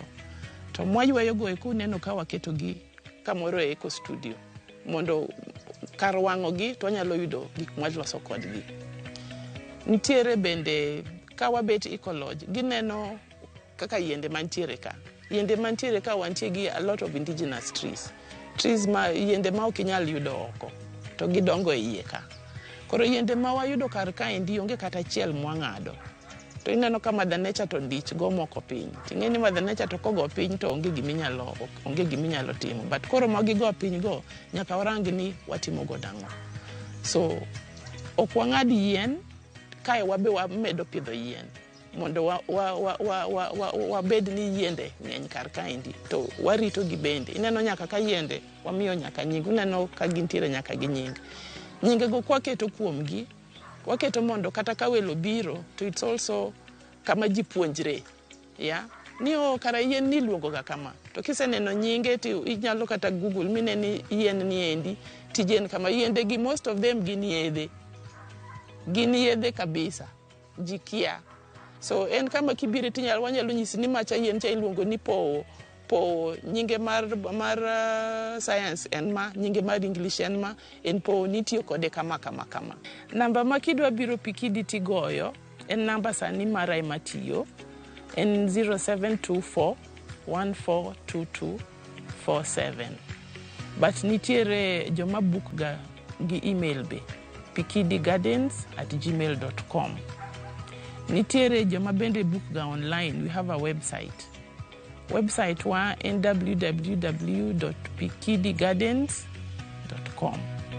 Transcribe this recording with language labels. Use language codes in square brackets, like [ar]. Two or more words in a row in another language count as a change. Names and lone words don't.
[luo] To mwayweyo go neno ka waketo gi kamoro e Eco Studio. Mondo kar wang'o gi to wanyalo yudo gik mwaloso kodgi. Nitiere bende ka wabet ecolodge, gineno kaka yiende mantiere ka. Yiende mantiere ka wantie gi [en] a lot of indigenous trees. [luo] Trees yiende ma ok inyal yudo oko, to gidongo e iye ka. Koro yiende ma wayudo kar ka endi onge kata achiel mwang'ado. To ineno ka [en] Mother Nature [luo] to dich go moko piny. Ting'eni [en] Mother Nature [luo] to kogo piny to onge giminyalo timo. But koro magi go piny go, nyaka warang ni watimo go dang'o. So, ok wang'ad yien, kae wabe wamedo pidho yien. Mondo wabed ni yiende ng'eny kar kaendi. To warito gi bende. Ineno nyaka ka yiende, wamiyo nyaka nying. Ineno ka gintiere nyaka gi nying. Nyinge go kwaketo kuomgi, waketo mondo kata ka welo biro, to [en] it's also [luo] kama ji puonjre. Yeah? Ni kara yien ni luongo ga kama. To kiseneno nyinge ti inyalo kata Google mineni yien ni endi, tijen kama yiende gi [en] most of them [luo] gin yedhe. Gin yedhe kabisa. Jikia. So en kama kibire wanyalo nyisi ni macha yien cha iluongo ni po nyinge mar science en ma, nyinge mar English en ma, en po nitiyo kode kama. Namba ma kidwa biro Pikidi tigoyo, en namba sani mara ematiyo, en 0724 142247. But nitiere joma book ga gi email be, pikidigardens@gmail.com. Nitiere joma bende book ga online. [en] We have a website wa en www.pikidigardens.com.